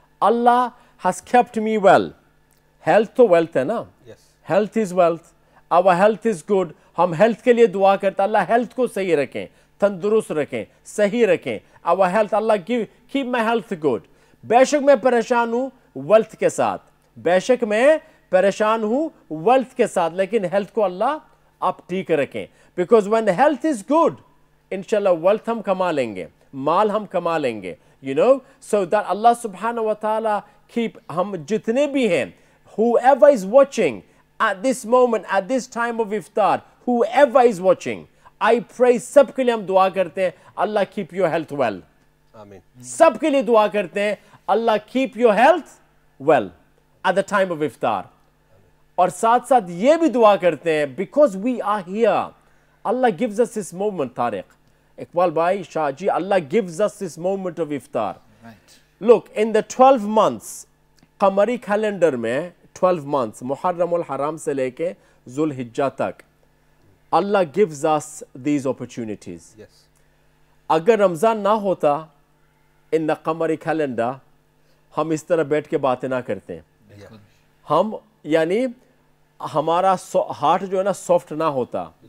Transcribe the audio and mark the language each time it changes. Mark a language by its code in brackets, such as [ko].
[en] Allah has kept me well. Health [ur] تو [en] wealth [ur] ہے نا, [en] health is wealth, our health is good. [ur] ہم health کے لیے دعا کرتے, اللہ health کو صحیح رکھیں, تندرست رکھیں, صحیح رکھیں. [en] our health, Allah keep my health good. [ur] بے شک میں پریشان ہوں wealth کے ساتھ, بے شک میں پریشان ہوں wealth کے ساتھ, لیکن health کو اللہ آپ ٹھیک رکھیں. [en] because when health is good, [ur] انشاءاللہ wealth ہم کما لیں گے, مال ہم کما لیں گے, [en] you know. so that Allah subhanahu wa ta'ala keep, [ur] ہم جتنے بھی ہیں, [en] whoever is watching at this moment, at this time of iftar, whoever is watching, I pray [ur] سب کے لیے ہم دعا کرتے ہیں, [en] Allah keep your health well. [ur] آمین. سب کے لیے دعا کرتے ہیں, [en] Allah keep your health well at the time of iftar. [ur] اور ساتھ ساتھ یہ بھی دعا کرتے ہیں, [en] because we are here, Allah gives us this moment, Tariq, Iqbal bhai, Shah ji, Allah gives us this moment of iftar. Right. Look, in the 12 months, قمری calendar میں 12 months, Muharram ul-Haram [ur] سے لے کے [en] ذو الحجہ تک, Allah gives us these opportunities. Yes. [ur] اگر رمضان نہ ہوتا [en] in the [ur] قمری calendar, ہم اس طرح بیٹھ کے باتیں نہ کرتے ہیں. ہم یعنی ہمارا ہارٹ جو ہے نا سافٹ نہ ہوتا.